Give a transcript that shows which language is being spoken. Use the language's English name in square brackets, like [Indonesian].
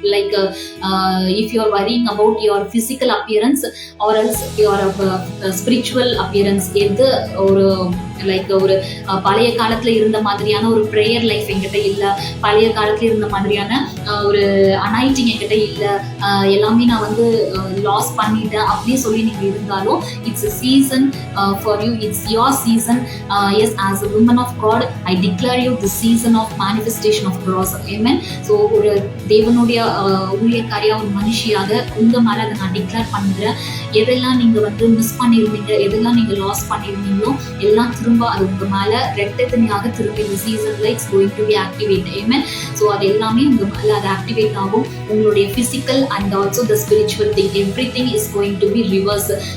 [English] like if you are worrying about your physical appearance or else your spiritual appearance, [Tamil] எது ஒரு like ஒரு பழைய காலத்துல இருந்த மாதிரியான ஒரு ப்ரேயர் லைஃப் என்கிட்ட இல்ல, பழைய காலத்துல இருந்த மாதிரியான ஒரு அனாயிட்டிங் என்கிட்ட இல்ல, எல்லாமே நான் வந்து லாஸ் பண்ணிட்டேன் அப்படின்னு சொல்லி நீங்க இருந்தாலும் [English] It's a season for you. It's your season. Yes, as a woman of God, I declare you the season of manifestation of cross. Amen. [Tamil] So ஒரு தேவனுடைய ஊழியக்காரியா, ஒரு மனுஷியாக உங்க மேல அதை நான் டிக்ளேர் பண்றேன். எதெல்லாம் நீங்க வந்து மிஸ் பண்ணிருந்தீங்க, எதெல்லாம் நீங்க லாஸ் பண்ணிருந்தீங்களோ எல்லாம் திரும்ப அது உங்க மேல ரெட்டத்தனியாக திரும்ப இந்த சீசன்ல [English] It's going to be activate. [Tamil] Amen. So அது எல்லாமே உங்க மேல அது ஆக்டிவேட் ஆகும். உங்களுடைய physical and also the spiritual thing, [English] Everything is going to be reverse.